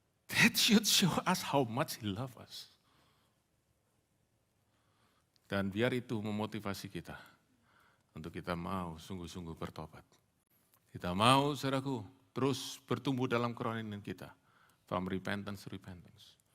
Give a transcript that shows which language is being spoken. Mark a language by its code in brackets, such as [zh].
[en] That should show us how much He loves us. [id] Dan biar itu memotivasi kita untuk kita mau sungguh-sungguh bertobat. Kita mau, saudaraku, terus bertumbuh dalam kerohanian kita. [en] From repentance to repentance.